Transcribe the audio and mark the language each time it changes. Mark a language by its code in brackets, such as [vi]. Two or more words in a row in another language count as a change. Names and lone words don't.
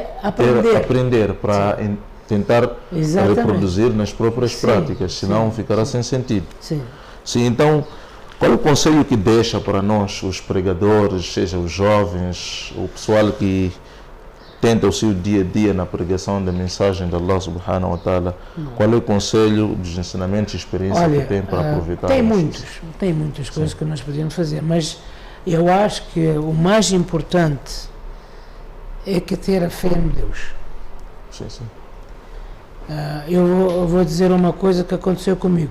[pt] aprender para tentar reproduzir nas próprias práticas, senão ficará sem sentido. Sim, então qual é o conselho que deixa para nós, os pregadores, seja os jovens, o pessoal que tenta o seu dia a dia na pregação da mensagem de [ar] الله سبحانه وتعالى, [pt] qual é o conselho dos ensinamentos e experiência que tem para aproveitar? Tem muitas coisas que nós podemos fazer, mas eu acho que o mais importante é que ter a fé em Deus. Sim, sim. Eu vou dizer uma coisa que aconteceu comigo.